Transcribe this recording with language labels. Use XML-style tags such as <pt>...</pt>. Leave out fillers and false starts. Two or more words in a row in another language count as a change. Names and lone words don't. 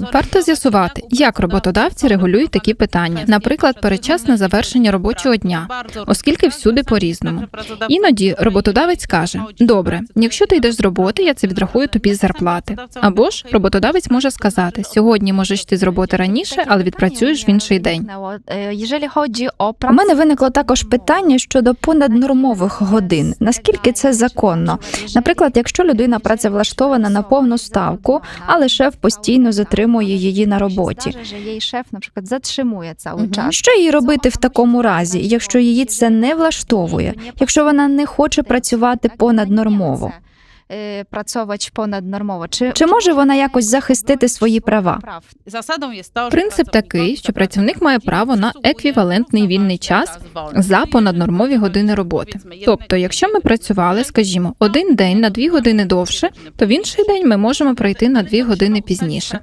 <uk>Варто з'ясувати, як роботодавці регулюють такі питання, наприклад, передчасне завершення робочого дня, оскільки всюди по-різному. Іноді роботодавець каже: «Добре, якщо ти йдеш з роботи, я це відрахую тобі з зарплати». Або ж роботодавець може сказати: «Сьогодні можеш йти з роботи раніше, але відпрацюєш в інший день».</uk> <pl>Jeżeli chodzi o</pl> <uk>У мене виникло також питання щодо понаднормових годин. Наскільки це законно? Наприклад, якщо людина працевлаштована на повну ставку, але шеф постійно затримує її на роботі.</uk> <pl>Zdarza, że jej szef na przykład zatrzymuje cały czas.</pl> <uk>Що їй робити в такому разі, якщо її це не влаштовує, якщо вона не хоче працювати понаднормово?</uk> <pl>Pracować ponadnormowo.</pl> <uk>Чи може вона якось захистити свої права? Принцип такий, що працівник має право на еквівалентний вільний час за понаднормові години роботи. Тобто, якщо ми працювали, скажімо, один день на 2 години довше, то в інший день ми можемо прийти на 2 години пізніше.</uk>